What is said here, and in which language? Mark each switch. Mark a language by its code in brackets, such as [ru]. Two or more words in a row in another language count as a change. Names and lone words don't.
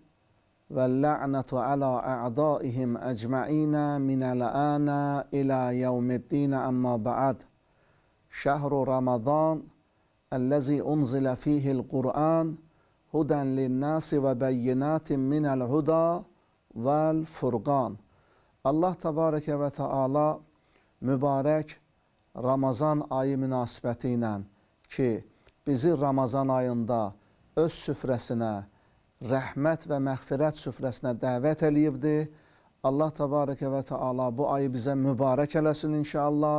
[ar] ولعنة على أعدائهم أجمعين من الآن إلى يوم الدين أما بعد. شهر رمضان الذي أنزل فيه القرآن هدى للناس وبينات من الهدى والفرقان. الله تبارك وتعالى [az] mübarək Ramazan ayı münasibəti ilə ki, bizi Ramazan ayında öz süfrəsinə, rəhmət və məğfirət süfrəsinə dəvət eləyibdir. [ar] الله تبارك وتعالى [az] bu ayı bizə mübarək eləsin inşallah.